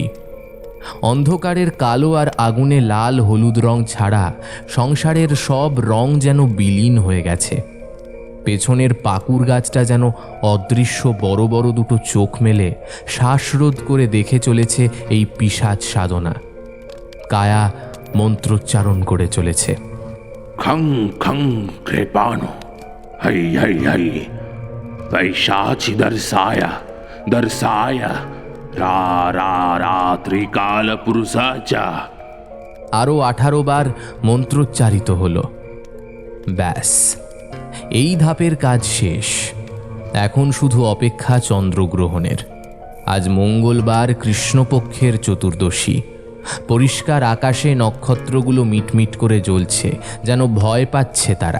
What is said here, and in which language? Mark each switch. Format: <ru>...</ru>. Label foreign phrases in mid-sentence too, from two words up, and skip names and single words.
<bn>অন্ধকারের কালো আর আগুনে লাল হলুদ রং ছাড়া সংসারের সব রং যেন বিলীন হয়ে গেছে। পেছনের পাকুর গাছটা যেন অদৃশ্য বড় বড় দুটো চোখ মেলে শ্বাসরোধ করে দেখে চলেছে এই পিশাচ সাধনা। কায়া মন্ত্রোচ্চারণ করে চলেছে,</bn> <sa>खं खं कृपाणु हरि हरि हरि पैशाची दर्शाया रा रा रात्रिकाल पुरुषाचा।</sa> <bn>আরও 18 বার মন্ত্রোচ্চারিত হল। ব্যাস, এই ধাপের কাজ শেষ। এখন শুধু অপেক্ষা চন্দ্রগ্রহণের। আজ মঙ্গলবার, কৃষ্ণপক্ষের চতুর্দশী। পরিষ্কার আকাশে নক্ষত্রগুলো মিটমিট করে জ্বলছে, যেন ভয় পাচ্ছে তারা।</bn>